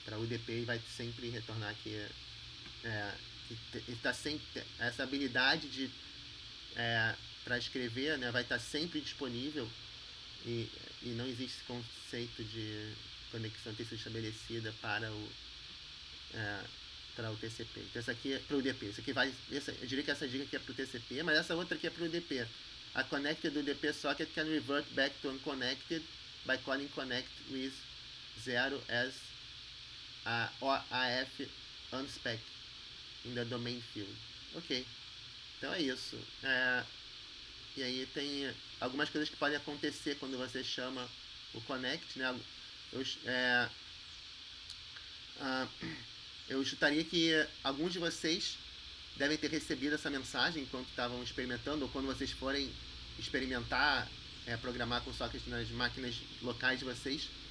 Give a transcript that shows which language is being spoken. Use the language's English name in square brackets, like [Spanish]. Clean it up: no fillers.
[Portuguese] Para UDP vai sempre retornar aqui... tá sempre, essa habilidade de para escrever, né, vai estar sempre disponível, e não existe esse conceito de conexão ter sido estabelecida para o TCP. Então essa aqui é para o UDP. Isso aqui eu diria que essa dica aqui é para o TCP, mas essa outra aqui é para o UDP. [English] A connected do UDP socket can revert back to unconnected by calling connect with 0 as AF unspec in the domain field. [Portuguese] Ok. Então é isso. E aí tem algumas coisas que podem acontecer quando você chama o connect, né? Eu chutaria que alguns de vocês devem ter recebido essa mensagem enquanto estavam experimentando, ou quando vocês forem experimentar programar com sockets nas máquinas locais de vocês.